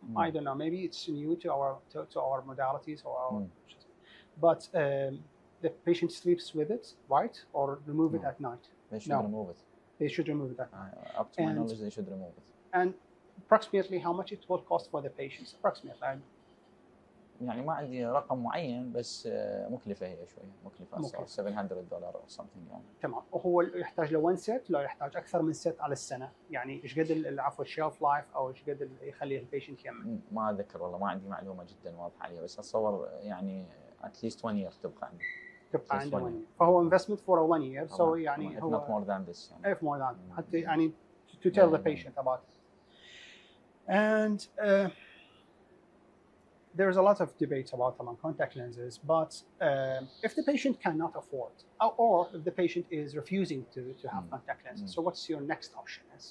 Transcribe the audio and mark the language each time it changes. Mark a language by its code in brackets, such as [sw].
[en] I don't know, maybe it's new to our modalities or our, but the patient sleeps with it, right, or remove it at night? They should remove it. They should remove it at night. Up to my knowledge, they should remove it. And approximately how much it will cost for the patients? Approximately. [ar] يعني ما عندي رقم معين، بس مكلفة هي شوية، مكلفة [en] $700 or something [ar] يعني. تمام. وهو يحتاج ل1 set، لا يحتاج أكثر من set على السنة؟ يعني إيش قد عفوا الشيلف لايف أو إيش قد يخلي البيشنت يمن؟ ما أذكر والله، ما عندي معلومة جدا واضحة عليها، بس أتصور يعني [en] at least 1 year [ar] تبقى عندي. تبقى عنده 1 year. فهو [en] investment for a 1 year. So يعني if not more than this [ar] يعني. [en] If more than [ar] حتى يعني [en] to tell the patient about it. And there's a lot of debates about contact lenses, but if the patient cannot afford, or if the patient is refusing to have contact lenses, so what's your next option?